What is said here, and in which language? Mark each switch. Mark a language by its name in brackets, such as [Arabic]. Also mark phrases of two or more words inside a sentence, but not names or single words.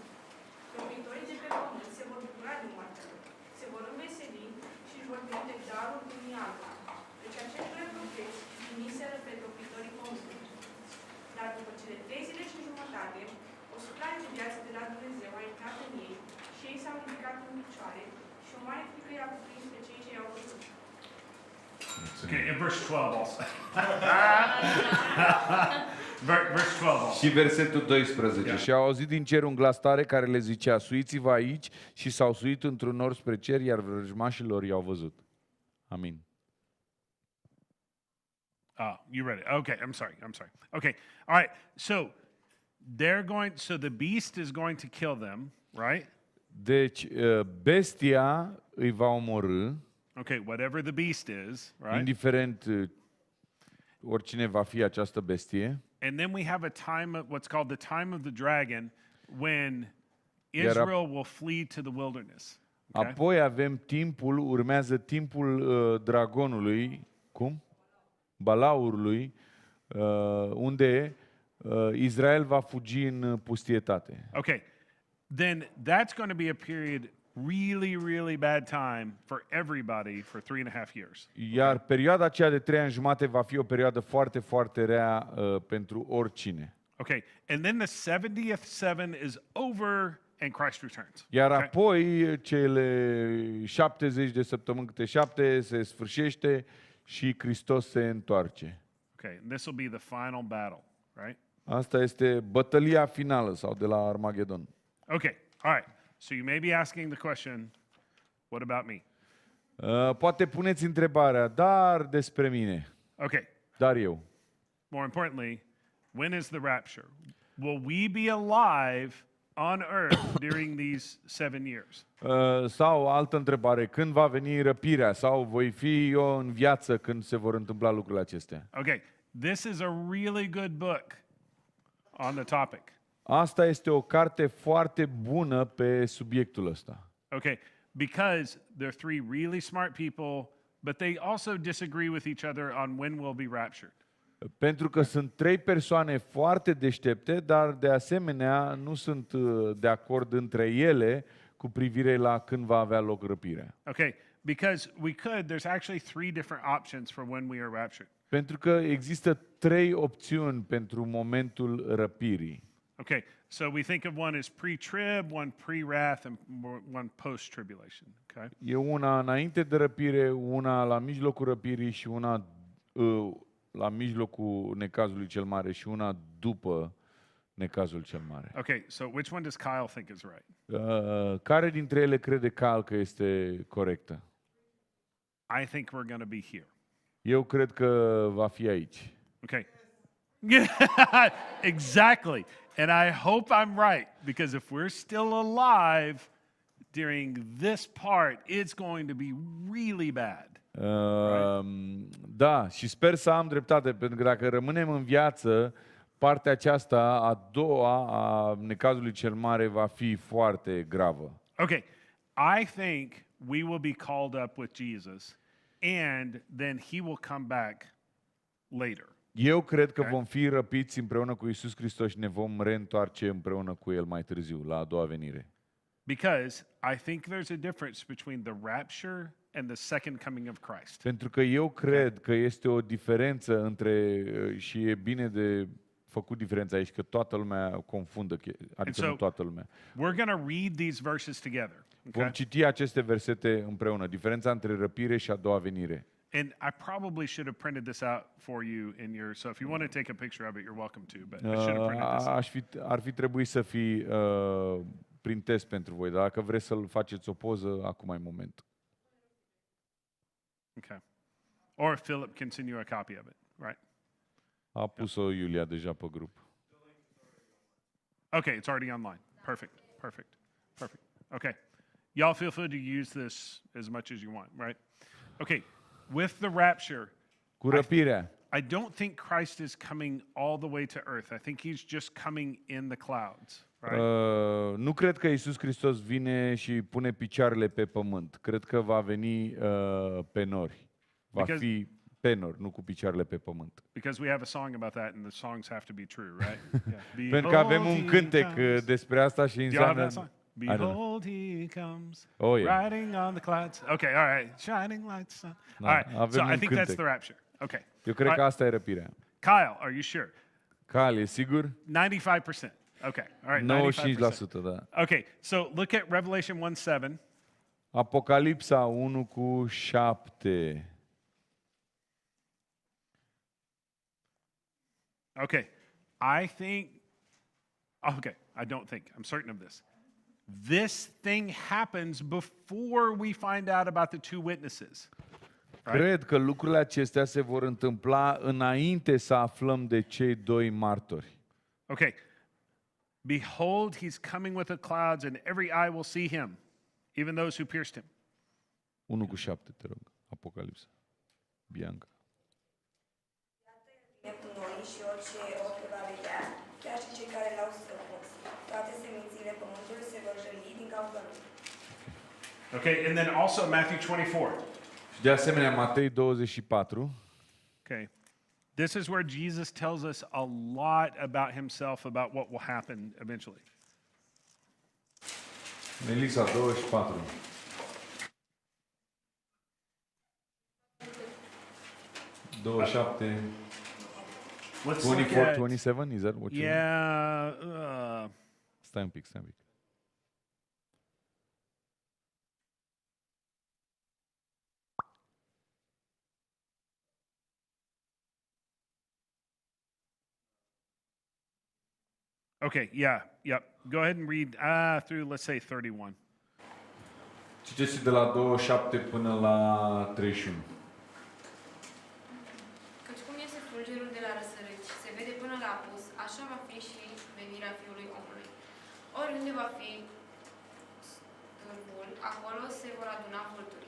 [Romanian] Locuitorii de pe pământ se vor bucura de moartea lor, se vor înveseli și își vor prinde darul unii altora. Deci acești doi profeți trimiseră pe locuitorii pământului. Dar după cele 3 zile și jumătate, o suflare de viață de la Dumnezeu a intrat în ei și ei s-au ridicat în picioare și o mare frică i-a cuprins pe cei ce i-au văzut. [English] Okay, in verse 12 also. Verse 12 also. [Romanian] Și versetul 12. Și au auzit din cer un glas tare care le zicea, suiți-vă aici, și s-au suit într-un nor spre cer, iar vrăjmașilor i-au văzut. Amin. [English] You read it. Okay, I'm sorry. Okay, all right. So so the beast is going to kill them, right? [Romanian] Deci, bestia îi va omorî, [English] Okay, whatever the beast is, right? [Romanian] indiferent oricine va fi această bestie. [English] And then we have a time, what's called the time of the dragon, when Israel will flee to the wilderness. Okay? [Romanian] Apoi urmează timpul dragonului, cum? Balaurului, unde Israel va fugi în pustietate. [English] Okay, then that's going to be a period really, really bad time for everybody for 3.5 years. [Romanian] Iar perioada aceea de 3 ani jumate va fi o perioadă foarte, foarte rea pentru oricine. [English] Okay, and then the 70th seven is over and Christ returns. [Romanian] Iar apoi cele 70 de săptămâni câte 7 se sfârșește și Hristos se întoarce. [English] Okay, and this will be the final battle, right? [Romanian] Asta este bătălia finală sau de la Armagedon. [English] Okay, all right. So you may be asking the question, what about me? [Romanian] Poate puneți întrebarea, dar despre mine. [English] Okay. [Romanian] Dar eu. [English] More importantly, when is the rapture? Will we be alive on earth during these 7 years? [Romanian] Sau altă întrebare, când va veni răpirea? Sau voi fi eu în viață când se vor întâmpla lucrurile acestea? [English] Okay, this is a really good book on the topic. [Romanian] Asta este o carte foarte bună pe subiectul ăsta. [English] Okay, because they're three really smart people, but they also disagree with each other on when we'll be raptured. [Romanian] Pentru că sunt trei persoane foarte deștepte, dar de asemenea nu sunt de acord între ele cu privire la când va avea loc răpirea. [English] Okay, because there's actually three different options for when we are raptured. [Romanian] Pentru că există trei opțiuni pentru momentul răpirii. [English] Okay, so we think of one as pre-trib, one pre-wrath, and one post-tribulation. Okay? [Romanian] E una înainte de răpire, una la mijlocul răpirii și una la mijlocul necazului cel mare și una după necazul cel mare. [English] Okay, so which one does Kyle think is right? [Romanian] Care dintre ele crede Kyle că este corectă? [English] I think we're going to be here. [Romanian] Eu cred că va fi aici. [English] Okay. Exactly. And I hope I'm right, because if we're still alive during this part, it's going to be really bad. [Romanian] Da, și sper să am dreptate, pentru că dacă rămânem în viață, partea aceasta, a doua, a necazului cel mare, va fi foarte gravă. [English] Okay, I think we will be called up with Jesus, and then he will come back later. [Romanian] Eu cred că vom fi răpiți împreună cu Iisus Hristos și ne vom reîntoarce împreună cu El mai târziu, la a doua venire. [English] Because I think there's a difference between the rapture and the second coming of Christ. [Romanian] Pentru că eu cred că este o diferență între, și e bine de făcut diferența aici, că toată lumea confundă, adică nu toată lumea. [English] We're going to read these verses together. [Romanian] Vom [English] Okay? [Romanian] citi aceste versete împreună, diferența între răpire și a doua venire. [English] And I probably should have printed this out for you in your, so if you want to take a picture of it, you're welcome to, but I should have printed this. [Romanian] Ar fi trebuit să fi prin test pentru voi, dar dacă vreți să-l faceți o poză, acum e momentul. [English] Okay. Or Philip can send you a copy of it, right? [Romanian] A pus-o Iulia deja pe grup. [English] Okay, it's already online. Perfect. Okay. Y'all feel free to use this as much as you want, right? Okay. With the rapture, [Romanian] Cu răpirea. [English] I don't think Christ is coming all the way to earth. I think he's just coming in the clouds, right? [Romanian] Nu cred că Iisus Hristos vine și pune picioarele pe pământ. Cred că va veni pe nori. Va fi pe nori, nu cu picioarele pe pământ. [English] Because we have a song about that, and the songs have to be true, right? Yeah. [Romanian] Pentru că avem un cântec despre asta și înseamnă... [English] Behold, he comes, Oh, yeah. riding on the clouds. Okay, all right, shining like the sun. All right, so I think that's the rapture. Okay. [Romanian] Eu cred că asta e răpirea. [English] Kyle, are you sure? [Romanian] Kyle, e sigur? [English] 95%. Okay, all right, [Romanian] 95%, da. [English] Okay, so look at Revelation 1:7. [Romanian] Apocalipsa 1:7. [English] Okay, I don't think, I'm certain of this. This thing happens before we find out about the two witnesses. Right? [Romanian] Cred că lucrurile acestea se vor întâmpla înainte să aflăm de cei doi martori. [English] Okay. Behold, he's coming with the clouds, and every eye will see him, even those who pierced him. 1:7, [Romanian] te rog. Apocalipsa. Bianca. Cu noi și orice ochi va vedea, chiar și cei care l-au străpuns. Toate semințile pământului se vor jăli din cauza lui. [English] Okay, and then also Matthew 24. [Romanian] Și de asemenea, Matei 24. [English] Okay. This is where Jesus tells us a lot about himself, about what will happen eventually. Melissa 24. Let's 24, look at, 27, is that what you mean? yeah, [Romanian] Stai un pic. [English] okay, yep. Go ahead and read through, let's say, 31. [Romanian] Citeți de la 27 până la 31. Căci cum este fulgerul de la răsărit și se vede până la apus, așa va fi și venirea Fiului Omului. Oriunde va fi stâlpul, acolo se vor aduna vulturii.